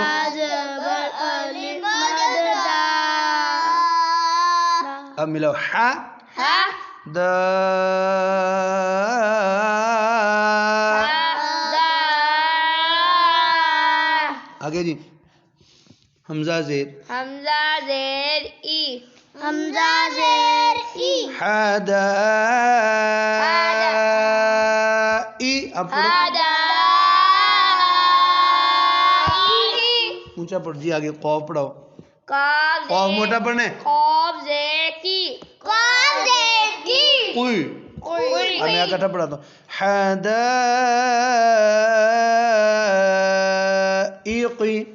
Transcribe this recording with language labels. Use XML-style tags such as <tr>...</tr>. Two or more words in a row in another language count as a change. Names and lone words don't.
<ur>زبر الف مد دا. اب ملاؤ. ہا. ہا. دا. آگے جی. حمزہ زیر. حمزہ زیر ای. حمزہ زیر ای. حدا. ای. اب پڑھو. اونچا پڑھ جی. آگے قوف پڑھاؤ. قوف موٹا پڑھنا ہے. قوف زیر کی. قوف زیر کی. کوئی میں اکٹھا پڑھاتا ہوں. حدا. ایقی.</ur>